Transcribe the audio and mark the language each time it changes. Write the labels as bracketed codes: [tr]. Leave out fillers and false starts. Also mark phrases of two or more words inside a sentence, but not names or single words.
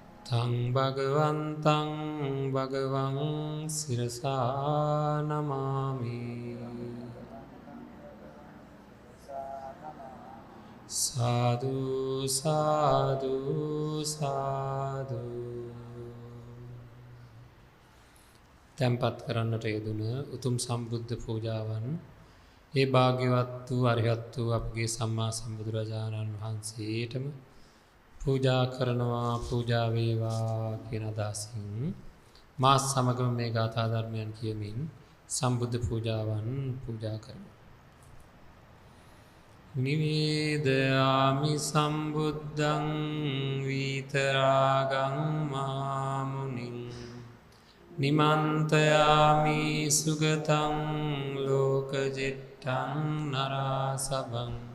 [pi] තං භගවන්තං භගවං සිරසා නමාමි. සාදු සාදු සාදු. [si] තැන්පත් කරන්නට යෙදුන උතුම් සම්බුද්ධ පූජාවන් ඒ භාග්‍යවත් වූ අරිහත් වූ අපගේ සම්මා සම්බුදුරජාණන් වහන්සේටම පූජා කරනවා, පූජා වේවා කියන අදහසින් මා සමගම මේ ගාථා ධර්මයන් කියමින් සම්බුද්ධ පූජාවන් පූජා කරනවා. [pi] නිවේදයාමි සම්බුද්ධං විතරාගං මාමුනින් නිමන්තයාමි සුගතං ලෝකජෙට්ටං නරාසබං